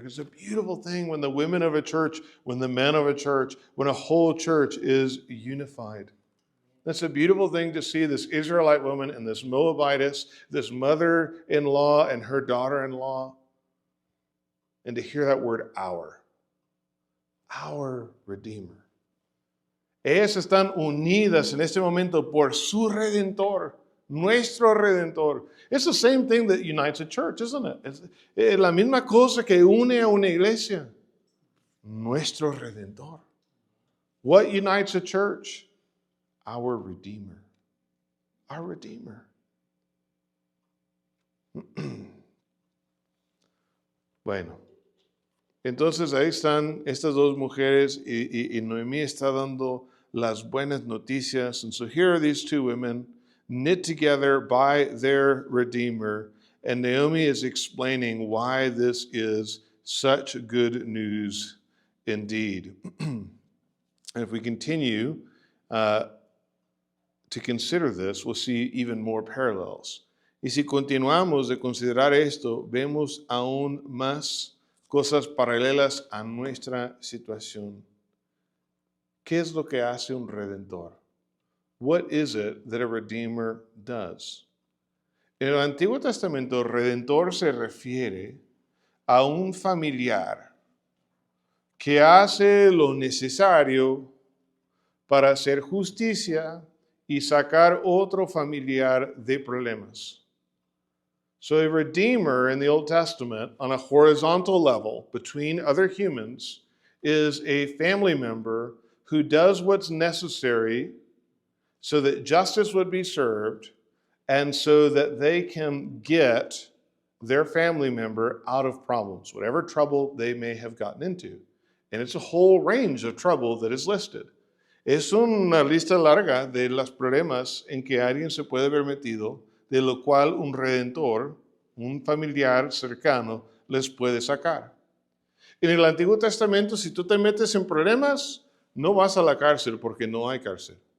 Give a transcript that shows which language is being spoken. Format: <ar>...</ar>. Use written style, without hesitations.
<en>It's a beautiful thing when the women of a church, when the men of a church, when a whole church is unified. That's a beautiful thing to see this Israelite woman and this Moabitess, this mother-in-law and her daughter-in-law, and to hear that word our Redeemer.</en> <es>Ellas están unidas en este momento por su Redentor, nuestro Redentor.</es> <en>It's the same thing that unites a church, isn't it?</en> <es>Es la misma cosa que une a una iglesia. Nuestro Redentor.</es> <en>What unites a church? Our Redeemer. Our Redeemer.</en> <es>Bueno, entonces ahí están estas dos mujeres y Noemí está dando las buenas noticias.</es> <en>And so here are these two women knit together by their Redeemer. And Naomi is explaining why this is such good news indeed. And if we continue to consider this, we'll see even more parallels.</en> <es>Y si continuamos de considerar esto, vemos aún más cosas paralelas a nuestra situación. ¿Qué es lo que hace un redentor?</es> <en>What is it that a redeemer does?</en> <es>En el Antiguo Testamento, redentor se refiere a un familiar que hace lo necesario para hacer justicia y sacar otro familiar de problemas.</es> <en>So a redeemer in the Old Testament, on a horizontal level between other humans, is a family member who does what's necessary so that justice would be served and so that they can get their family member out of problems, whatever trouble they may have gotten into. And it's a whole range of trouble that is listed.</en> <es>Es una lista larga de los problemas en que alguien se puede ver metido, de lo cual un redentor, un familiar cercano, les puede sacar. En el Antiguo Testamento, si tú te metes en problemas, no vas a la cárcel porque no hay cárcel.</es>